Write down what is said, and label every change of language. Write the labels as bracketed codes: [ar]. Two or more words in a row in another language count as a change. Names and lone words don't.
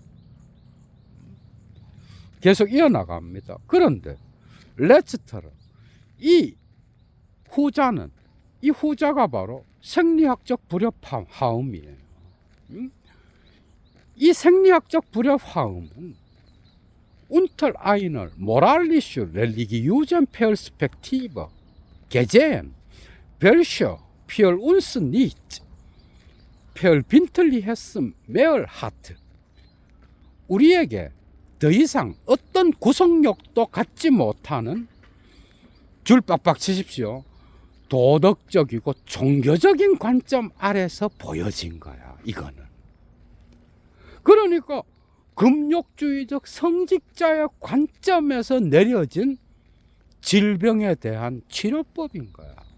[ko] 계속 이어나갑니다. 그런데 레츠터는 이 후자가 바로 생리학적 불협화음이에요. 이 생리학적 불협화음은 [de] unter einer moralischen religiösen Perspektive gesehen welche für uns nicht verbindliches mehr hat. [ko] 우리에게 더 이상 어떤 구속력도 갖지 못하는 줄 빡빡 치십시오. 도덕적이고 종교적인 관점 아래서 보여진 거야, 이거는. 그러니까 금욕주의적 성직자의 관점에서 내려진 질병에 대한 치료법인 거야.